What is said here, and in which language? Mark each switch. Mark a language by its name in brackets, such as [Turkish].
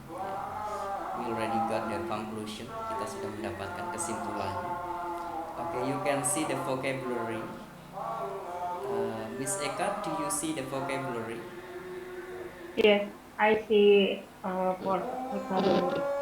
[English] Yeah. We already got the conclusion. [Indonesian] Kita sudah mendapatkan kesimpulannya. [English] Okay, you can see the vocabulary. Miss Eka, do you see the vocabulary? Yes, I see for vocabulary.